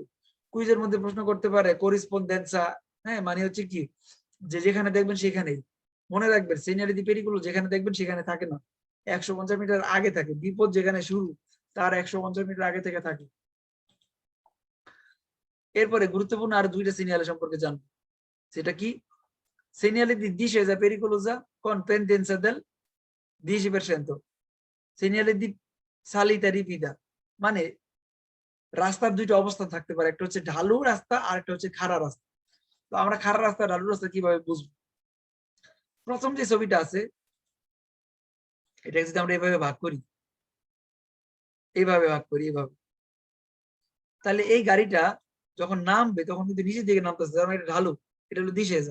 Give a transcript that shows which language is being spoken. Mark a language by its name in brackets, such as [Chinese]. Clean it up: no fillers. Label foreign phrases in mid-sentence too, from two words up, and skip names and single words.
[Bangla] কুইজের মধ্যে প্রশ্ন করতে পারে করিসপন্ডেন্সা, হ্যাঁ মানে হচ্ছে কি, যে যেখানে দেখবেন সেখানেই। মনে রাখবেন [Italian] segnale di pericolo [Bangla] যেখানে দেখবেন সেখানে থাকে না, 150 মিটার আগে থাকে। বিপদ যেখানে শুরু তার 150 মিটার আগে থেকে থাকে। এরপরে গুরুত্বপূর্ণ আর দুইটা সিগন্যাল সম্পর্কে জানবো, সেটা কি? [Italian] segnale di discesa pericolosa con pendenza del 10%, segnale di salita ripida, [Bangla] মানে রাস্তার দুইটা অবস্থান থাকতে পারে, একটা হচ্ছে ঢালু রাস্তা আর একটা হচ্ছে খাড়া রাস্তা। তো আমরা খাড়া রাস্তা ঢালু রাস্তা কিভাবে বুঝবো? প্রথম যে ছবিটা আছে এটা যদি আমরা এইভাবে ভাগ করি, এইভাবে ভাগ করি, এইভাবে, তাহলে এই গাড়িটা যখন নামবে তখন কিন্তু নিচের দিকে নামতেছে, কারণ এটা ঢালু, এটা হলো দিশে।